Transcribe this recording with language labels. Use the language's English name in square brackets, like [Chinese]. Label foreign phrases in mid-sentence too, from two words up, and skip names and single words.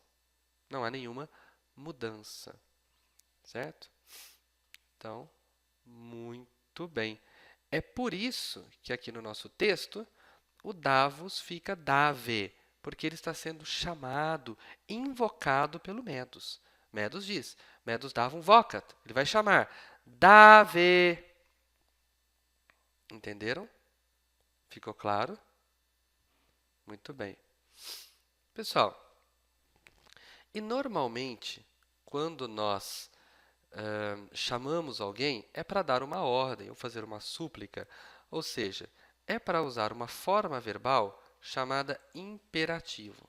[Portuguese] Não há nenhuma mudança. Certo? Então, muito bem. É por isso que aqui no nosso texto o davos fica dave, porque ele está sendo chamado, invocado pelo Medus. Medus diz, [Latin] Medus davum vocat, [Portuguese] ele vai chamar, dave. Entenderam? Ficou claro? Muito bem. Pessoal, e normalmente, quando nós chamamos alguém, é para dar uma ordem ou fazer uma súplica, ou seja, é para usar uma forma verbal chamada imperativo.